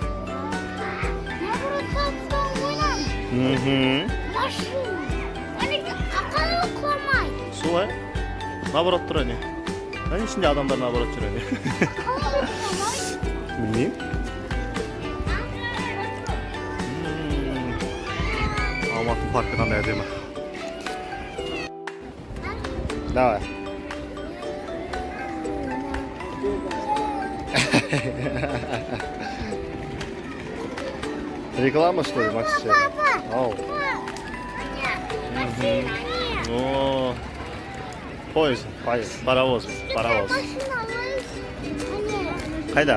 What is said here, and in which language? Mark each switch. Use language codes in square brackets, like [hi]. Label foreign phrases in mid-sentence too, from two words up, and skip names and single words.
[kk] Солай. Наоборот тұр әне. Әне ішінде адамдар наоборот жүр әне. Білмеймін. Алматы паркі қандай әдемі. [ru] Давай. Реклама, что ли, Макс? Ау. О, поезд, паровоз. [kk] Қайда?